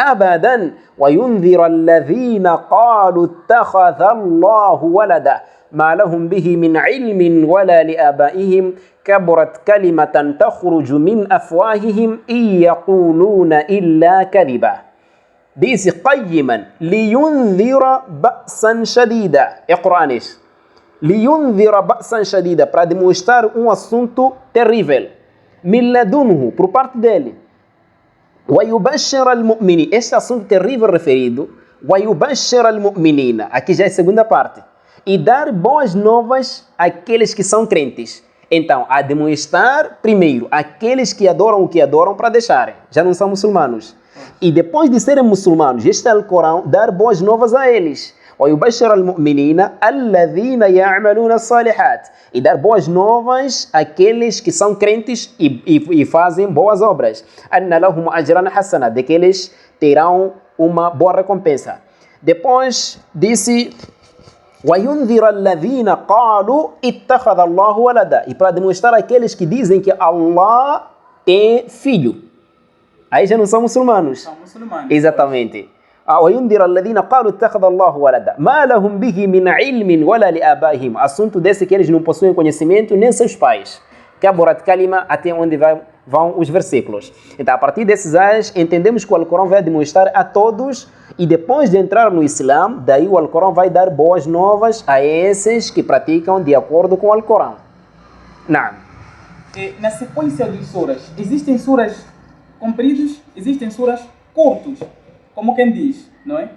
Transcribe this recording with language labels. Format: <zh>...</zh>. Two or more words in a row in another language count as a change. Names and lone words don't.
<ar>أبدا وينذر الذين قالوا اتخذ الله ولدا ما لهم به من علم ولا لآبائهم كبرت كلمة تخرج من أفواههم إن يقولون إلا كذبا. Diz قيما لينذر بأسا شديدا. اقرأ isso. لينذر بأسا شديدا,</ar> <pt>para demonstrar assunto terrível.</pt> <ar>من لدنه,</ar> <pt>por parte dele.</pt> <ar>ويبشر المؤمنين,</ar> <pt>este assunto terrível referido.</pt> <ar>ويبشر المؤمنين,</ar> <pt>aqui já é a segunda parte. E dar boas novas àqueles que são crentes. Então, a demonstrar primeiro aqueles que adoram o que adoram para deixarem, já não são muçulmanos. E depois de serem muçulmanos, este é o Corão, dar boas novas a eles.</pt> <ar>ويبشر المؤمنين الذين يعملون الصالحات,</ar> <pt>e dar boas novas àqueles que são crentes e fazem boas obras.</pt> <ar>أن لهم أجرا حسنا,</ar> <pt>de que eles terão uma boa recompensa. Depois disse</pt> <ar>وَيُنذِرَ الَّذِينَ قَالُوا اتَّخَذَ اللَّهُ وَلَدًا,</ar> <pt>e para demonstrar aqueles que dizem que Allah tem filho. Aí já não são muçulmanos. São muçulmanos. Exatamente.</pt> <ar>وَيُنذِرَ الَّذِينَ قَالُوا اتَّخَذَ اللَّهُ وَلَدًا مَا لَهُمْ بِهِ مِنْ عِلْمٍ وَلَا لِآبَائِهِمْ,</ar> <pt>assunto desse que eles não possuem conhecimento nem seus pais.</pt> <ar>كَبُرَتْ كَلِمَةً,</ar> <pt>até onde vão os versículos. Então, a partir desses ayas, entendemos que o Alcorão vai demonstrar a todos, e depois de entrar no Islã, daí o Alcorão vai dar boas novas a esses que praticam de acordo com o Alcorão. Não. Na sequência dos suras, existem suras compridos, existem suras curtos, como quem diz, não é?</pt>